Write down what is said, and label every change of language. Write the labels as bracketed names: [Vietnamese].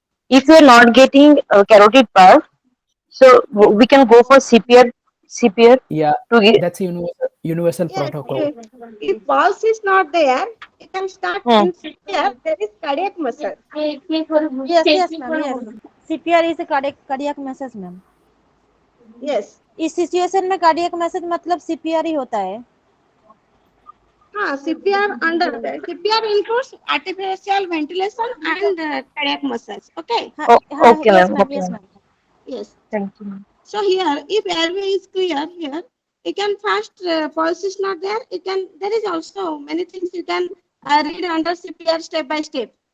[English] If we are not getting carotid pulse, so we can go for CPR. Yeah, to get. that's universal Yes, protocol. if pulse is not there, you can start in CPR. There is cardiac muscle. Yes, ma'am. Yes. CPR is a cardiac message, ma'am. Yes. [Hindi] इस situation में cardiac message मतलब CPR ही होता है. [English] हाँ, CPR under CPR includes artificial ventilation and cardiac massage. Okay. Okay, yes, ma'am. ma'am. Yes, ma'am. Yes. Thank you, ma'am. So here, if airway is clear here, you can first pulse is not there. You can there is also many things you can read under CPR step by step.